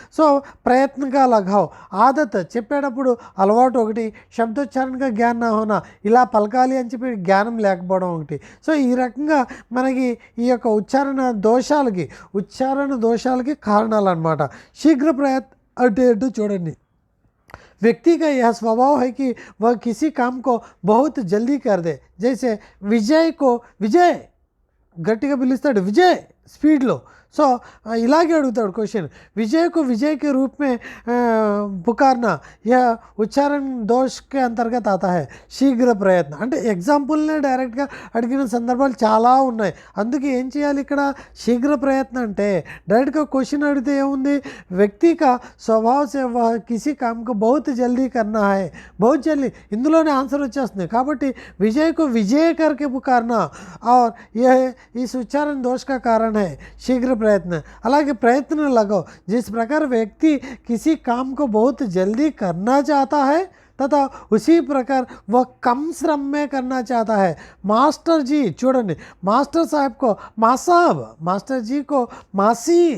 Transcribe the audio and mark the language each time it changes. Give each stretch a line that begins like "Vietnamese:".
Telugu: So ప్రయత్నంగా లగావ్, ఆదత్, చెప్పేటప్పుడు అలవాటు ఒకటి, శబ్దోచ్చారణగా జ్ఞానం నా హోనా, ఇలా పలకాలి అని చెప్పి జ్ఞానం లేకపోవడం ఒకటి. సో ఈ రకంగా మనకి ఈ యొక్క ఉచ్చారణ దోషాలకి కారణాలు అన్నమాట. శీఘ్ర ప్రయత్నం చూడండి,
Hindi: व्यक्ति का यह स्वभाव है कि वह किसी काम को बहुत जल्दी कर दे.
Telugu: जैसे विजय గట్టిగా పిలుస్తాడు, విజయ్ స్పీడ్లో. సో ఇలాగే అడుగుతాడు క్వశ్చన్,
Hindi: విజయ్కు విజయ్ के रूप में पुकारना यह उच्चारण दोष के अंतर्गत आता है.
Telugu: శీఘ్ర ప్రయత్నం అంటే ఎగ్జాంపుల్నే డైరెక్ట్గా అడిగిన సందర్భాలు చాలా ఉన్నాయి. అందుకే ఏం చేయాలి ఇక్కడ? శీఘ్ర ప్రయత్నం అంటే డైరెక్ట్గా క్వశ్చన్ అడిగితే ఏముంది?
Hindi: వ్యక్తి का स्वभाव से वह किसी काम को बहुत जल्दी करना है, बहुत जल्दी,
Telugu: ఇందులోనే ఆన్సర్ వచ్చేస్తుంది.
Hindi: కాబట్టి విజయ్కు విజయ్ करके पुकारना और यह इस उच्चारण दोष का कारण है. శీఘ్ర प्रयत्न, అలాగే प्रयत्न लगाओ. जिस प्रकार व्यक्ति किसी काम को बहुत जल्दी करना चाहता है तथा उसी प्रकार वह कम श्रम में करना चाहता है. मास्टर जी చూడండి, మాస్టర్ సాహెబ్ కో మాసాబ్, మాస్టర్ జీ కో మాసీ.